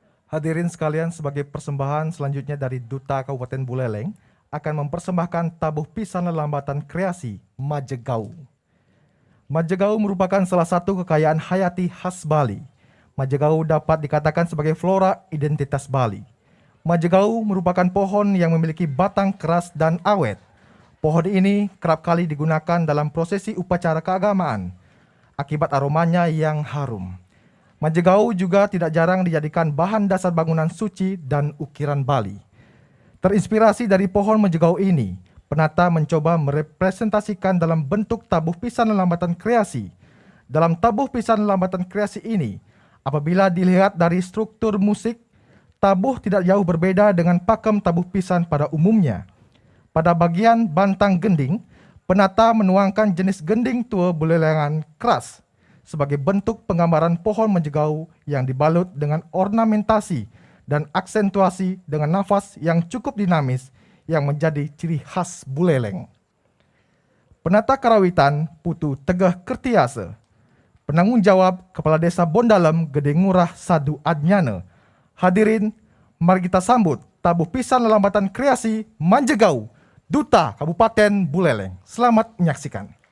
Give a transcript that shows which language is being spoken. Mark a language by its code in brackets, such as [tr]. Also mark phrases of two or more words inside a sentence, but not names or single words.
[id] Hadirin sekalian, sebagai persembahan selanjutnya dari Duta Kabupaten Buleleng akan mempersembahkan tabuh pisan lelambatan kreasi Majegau. Majegau merupakan salah satu kekayaan hayati khas Bali. Majegau dapat dikatakan sebagai flora identitas Bali. Majegau merupakan pohon yang memiliki batang keras dan awet. Pohon ini kerap kali digunakan dalam prosesi upacara keagamaan akibat aromanya yang harum. Majegau juga tidak jarang dijadikan bahan dasar bangunan suci dan ukiran Bali. Terinspirasi dari pohon Majegau ini, penata mencoba merepresentasikan dalam bentuk tabuh pisan lelambatan kreasi. Dalam tabuh pisan lelambatan kreasi ini, apabila dilihat dari struktur musik, tabuh tidak jauh berbeda dengan pakem tabuh pisan pada umumnya. Pada bagian bantang gending, penata menuangkan jenis gending tua bulelengan keras sebagai bentuk penggambaran pohon Majegau yang dibalut dengan ornamentasi dan aksentuasi dengan nafas yang cukup dinamis yang menjadi ciri khas Buleleng. Penata karawitan Putu Tegeh Kertiase, penanggung jawab Kepala Desa Bondalem Gede Ngurah Sadu Adnyana. Hadirin, mari kita sambut tabuh pisan lelambatan kreasi Majegau, Duta Kabupaten Buleleng. Selamat menyaksikan.